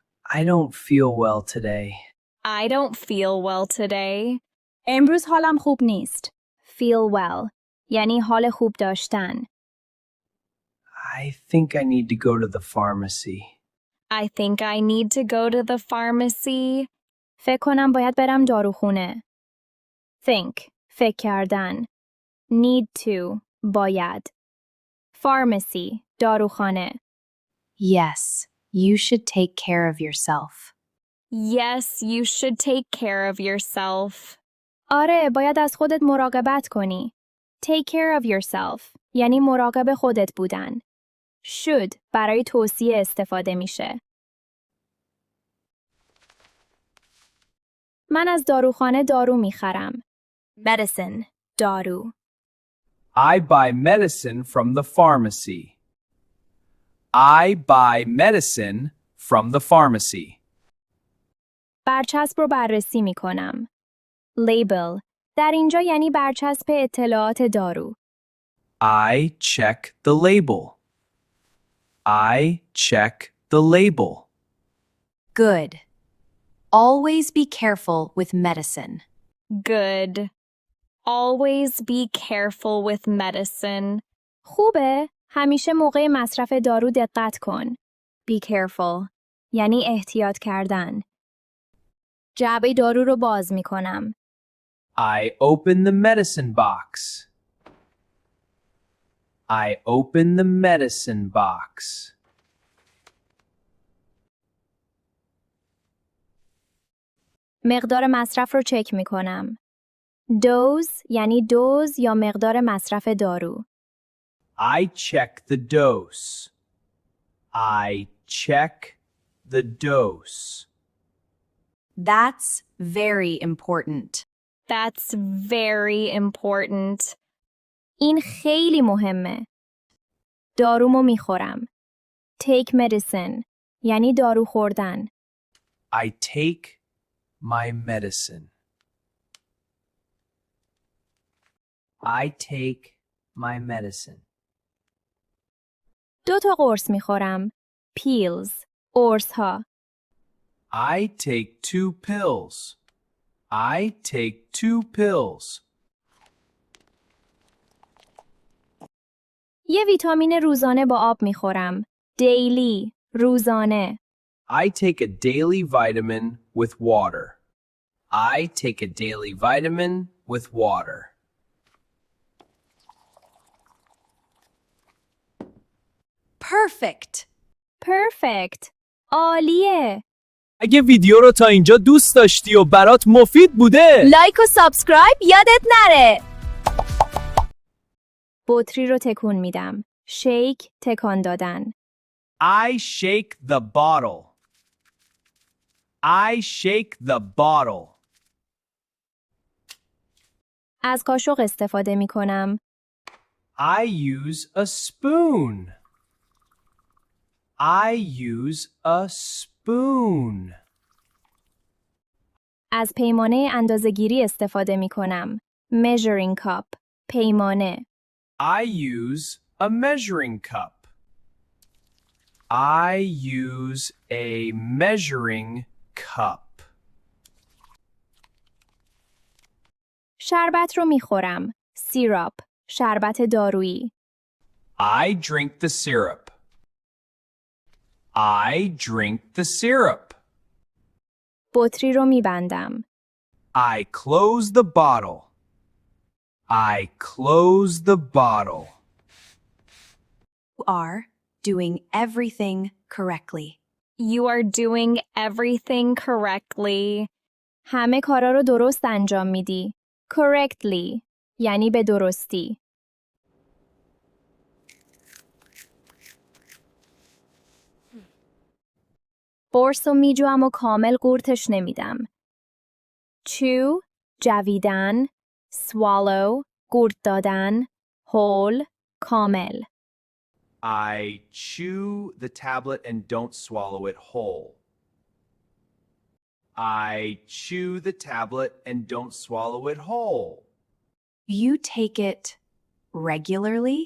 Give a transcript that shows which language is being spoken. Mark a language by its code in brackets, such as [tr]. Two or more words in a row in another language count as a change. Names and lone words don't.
[en] I don't feel well today. I don't feel well today. [fa] امروز حالم خوب نیست. [en] Feel well [fa] یعنی حال خوب داشتن. [en] I think I need to go to the pharmacy. I think I need to go to the pharmacy. [fa] فکر کنم باید برم داروخونه. Think فکر کردن. [en] Need to باید. [fa] Pharmacy داروخانه. [en] Yes, you should take care of yourself. Yes, you should take care of yourself. [fa] آره باید از خودت مراقبت کنی. [en] Take care of yourself [fa] یعنی مراقب خودت بودن. Should برای توصیه استفاده میشه. من از داروخانه دارو میخرم. Medicine دارو. [en] I buy medicine from the pharmacy. I buy medicine from the pharmacy. [fa] برچسب رو بررسی میکنم. Label در اینجا یعنی برچسب اطلاعات دارو. [en] I check the label. I check the label. Good. Always be careful with medicine. Good. Always be careful with medicine. [fa] خوبه؟ همیشه موقع مصرف دارو دقت کن. [en] Be careful [fa] یعنی احتیاط کردن. جعبه دارو رو باز میکنم. [en] I open the medicine box. I open the medicine box. [fa] مقدار مصرف رو چک میکنم. Dose یعنی دوز یا مقدار مصرف دارو. [en] I check the dose. I check the dose. That's very important. That's very important. [fa] این خیلی مهمه. دارومو میخورم. [en] Take medicine [fa] یعنی دارو خوردن. [en] I take my medicine. I take my medicine. [fa] 2 تا قرص میخورم. Pills قرص ها. [en] I take 2 pills. I take 2 pills. [fa] یه ویتامین روزانه با آب میخورم. Daily روزانه. [en] I take a daily vitamin with water. I take a daily vitamin with water. Perfect. [fa] Perfect عالیه. اگه ویدیو رو تا اینجا دوست داشتی و برات مفید بوده لایک و سابسکرایب یادت نره. بطری رو تکون میدم. Shake تکان دادن. [en] I shake the bottle. I shake the bottle. [fa] از قاشق استفاده میکنم. [en] I use a spoon. I use a spoon. [fa] از پیمانه اندازه‌گیری استفاده میکنم. [en] Measuring cup پیمانه. I use a measuring cup. I use a measuring cup. [fa] شربت رو میخورم. Syrup شربت دارویی. [en] I drink the syrup. I drink the syrup. [fa] بطری رو میبندم. [en] I close the bottle. I close the bottle. You are doing everything correctly. You are doing everything correctly. [fa] همه کارا رو درست انجام میدی. Correctly یعنی به درستی. قرص و میجوام و کامل قورتش نمیدم. Chew جویدن. Swallow قورت دادن. Whole کامل. [en] I chew the tablet and don't swallow it whole. I chew the tablet and don't swallow it whole. You take it regularly?